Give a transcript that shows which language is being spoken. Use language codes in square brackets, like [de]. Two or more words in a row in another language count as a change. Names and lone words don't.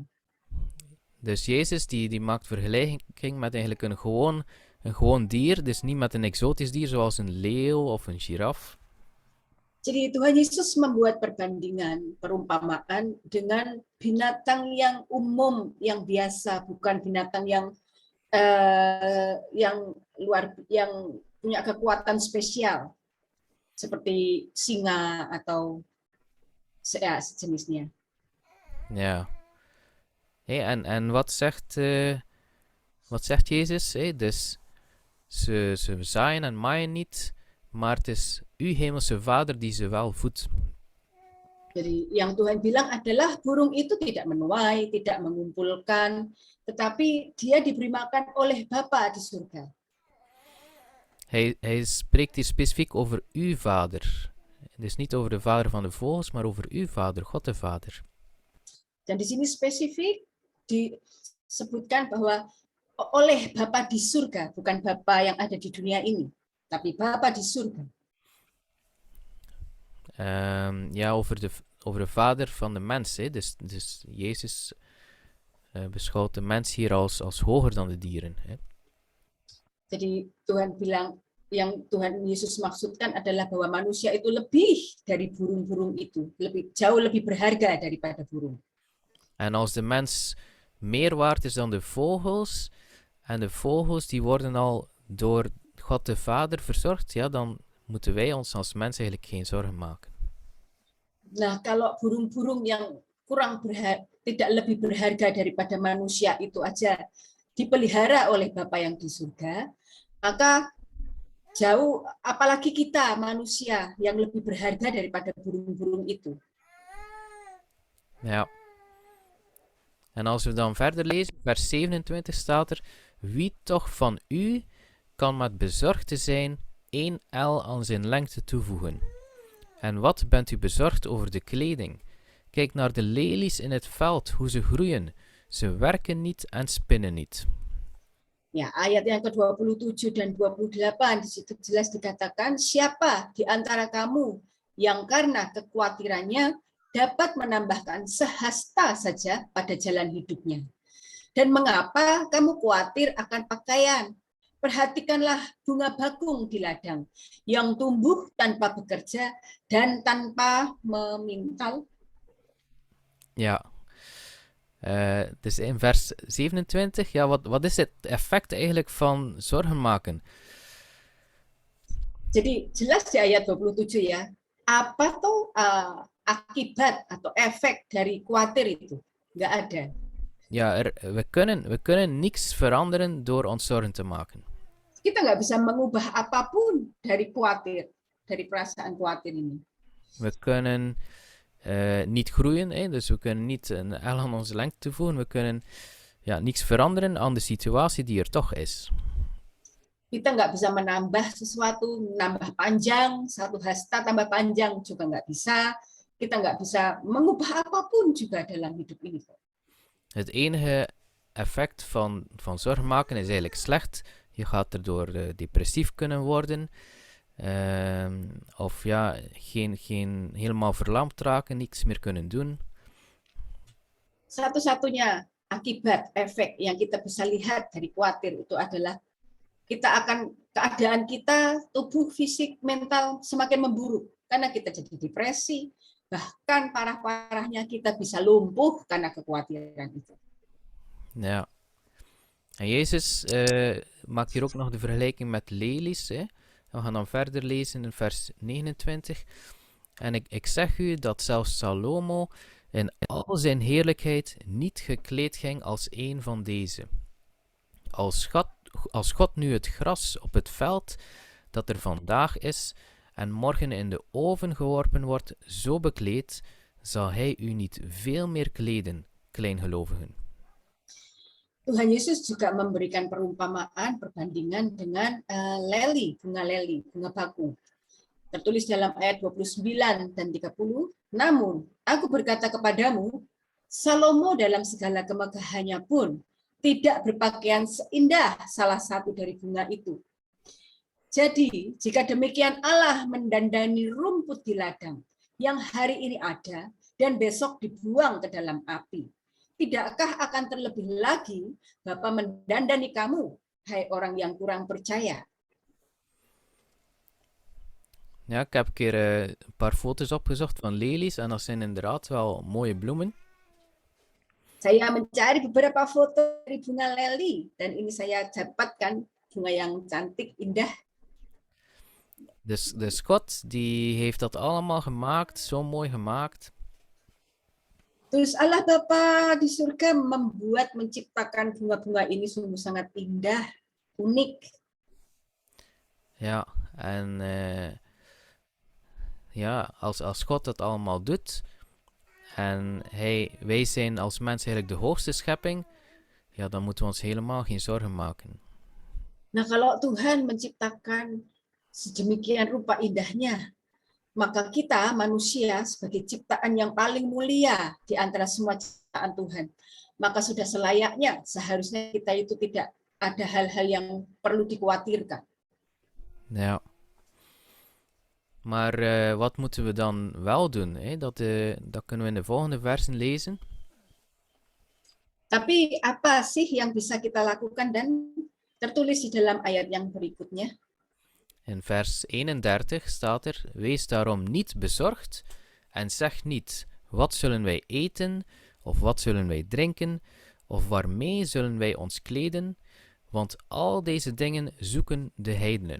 [nl] Dus Jezus die maakt vergelijking met eigenlijk een gewoon dier, dus niet met een exotisch dier zoals een leeuw of een giraf. [id] Jadi Tuhan Yesus membuat perbandingan, perumpamaan dengan binatang yang umum, yang biasa, bukan binatang yang punya kekuatan spesial seperti singa atau sejenisnya. [nl] Ja. En wat zegt Jezus? Dus ze zaaien en maaien niet, maar het is uw hemelse Vader die ze wel voedt. [id] Jadi yang Tuhan bilang adalah burung itu tidak menuai, tidak mengumpulkan, tetapi dia diberi makan oleh Bapa di surga. [nl] Hij spreekt hier specifiek over uw Vader. Dus niet over de Vader van de vogels, maar over uw Vader, God de Vader. [id] Dan di sini spesifik disebutkan bahwa oleh Bapa di surga, bukan Bapa yang ada di dunia ini, tapi Bapa di surga. [nl] Over de Vader van de mens. Dus Jezus beschouwt de mens hier als hoger dan de dieren. [id] Jadi Tuhan bilang, yang Tuhan Yesus maksudkan adalah bahwa manusia itu lebih dari burung-burung itu, jauh lebih berharga daripada burung. [nl] En als de mens meer waard is dan de vogels, en de vogels die worden al door God de Vader verzorgd, ja, dan moeten wij ons als mens eigenlijk geen zorgen maken. [id] Nah, kalau burung-burung yang tidak lebih berharga daripada manusia itu aja dipelihara oleh Bapa yang di surga, maka jauh apalagi kita manusia yang lebih berharga daripada burung-burung itu. [nl] Ja. En als we dan verder lezen, vers 27 staat er: wie toch van u kan met bezorgd te zijn 1 el aan zijn lengte toevoegen? En wat bent u bezorgd over de kleding? Kijk naar de lelies in het veld, hoe ze groeien. Ze werken niet en spinnen niet. [id] Ya, ayat yang ke-27 dan 28 di situ jelas dikatakan, siapa di antara kamu yang karena kekhawatirannya dapat menambahkan sehasta saja pada jalan hidupnya. Dan mengapa kamu khawatir akan pakaian? Perhatikanlah bunga bakung di ladang yang tumbuh tanpa bekerja dan tanpa memintal. [nl] Ja. Dus in vers 27, ja, wat is het effect eigenlijk van zorgen maken? [id] Jadi jelas di ayat 27 ya, apa tuh akibat atau efek dari khawatir itu? Nggak ada. [nl] Ja, we kunnen niks veranderen door ons zorgen te maken. [id] Kita nggak bisa mengubah apapun dari khawatir, dari perasaan khawatir ini. [nl] We kunnen niet groeien, dus we kunnen niet een el aan onze lengte toevoegen. We kunnen niks veranderen aan de situatie die er toch is. [id] Kita nggak bisa menambah sesuatu, menambah panjang, satu hasta tambah panjang juga nggak bisa. Kita nggak bisa mengubah apapun juga dalam hidup ini. [nl] Het enige effect van zorgen maken is eigenlijk slecht. Je gaat erdoor depressief kunnen worden. Of geen helemaal verlamd raken, niks meer kunnen doen. [id] Satu-satunya akibat efek yang kita bisa lihat dari khawatir itu adalah keadaan kita, tubuh, fisik, mental semakin memburuk karena kita jadi depresi, bahkan parah-parahnya kita bisa lumpuh karena kekhawatiran itu. [nl] Ja. En Jezus maakt hier ook nog de vergelijking met lelies. Hè? We gaan dan verder lezen in vers 29. En ik zeg u dat zelfs Salomo in al zijn heerlijkheid niet gekleed ging als een van deze. Als God nu het gras op het veld dat er vandaag is en morgen in de oven geworpen wordt, zo bekleed, zal hij u niet veel meer kleden, kleingelovigen. [id] Tuhan Yesus juga memberikan perumpamaan, perbandingan dengan bunga leli, bunga baku. Tertulis dalam ayat 29 dan 30, namun aku berkata kepadamu, Salomo dalam segala kemegahannya pun tidak berpakaian seindah salah satu dari bunga itu. Jadi, jika demikian Allah mendandani rumput di ladang yang hari ini ada dan besok dibuang ke dalam api, tidakkah akan terlebih lagi Bapa mendandani kamu, hai orang yang kurang percaya? [nl] Ja, ik heb een keer een paar foto's opgezocht van lelies en dat zijn inderdaad wel mooie bloemen. [id] Saya mencari beberapa foto dari bunga leli dan ini saya dapatkan bunga yang cantik, indah. [nl] Dus God die heeft dat allemaal gemaakt, zo mooi gemaakt. [id] Terus Allah Bapa di surga menciptakan bunga-bunga ini sungguh sangat indah, unik. [nl] Ja, en als God dat allemaal doet en wij zijn als mens eigenlijk de hoogste schepping, ja, dan moeten we ons helemaal geen zorgen maken. [id] Nah, kalau Tuhan menciptakan sedemikian rupa indahnya, maka kita manusia sebagai ciptaan yang paling mulia di antara semua ciptaan Tuhan, maka sudah selayaknya seharusnya kita itu tidak ada hal-hal yang perlu dikhawatirkan. [nl] Ja. Maar wat moeten we dan wel doen? Dat kunnen we in de volgende versen lezen. [id] Tapi apa sih yang bisa kita lakukan dan tertulis di dalam ayat yang berikutnya? [nl] In vers 31 staat er, wees daarom niet bezorgd en zeg niet, wat zullen wij eten, of wat zullen wij drinken, of waarmee zullen wij ons kleden, want al deze dingen zoeken de heidenen.